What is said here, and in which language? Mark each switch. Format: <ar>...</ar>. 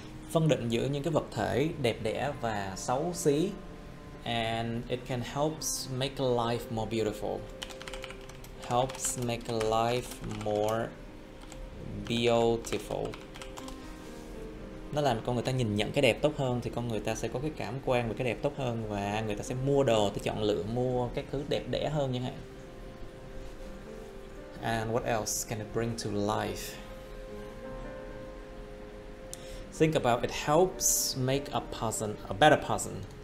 <vi>Phân định giữa những cái vật thể đẹp đẽ và xấu xí.</vi> <en>And it can help make life more beautiful. Helps make life more beautiful.</en> <vi>Nó làm con người ta nhìn nhận cái đẹp tốt hơn, thì con người ta sẽ có cái cảm quan về cái đẹp tốt hơn, và người ta sẽ mua đồ, ta chọn lựa mua các thứ đẹp đẽ hơn chẳng hạn.</vi> <en>And what else can it bring to life? Think about it. Helps make a better person.</en>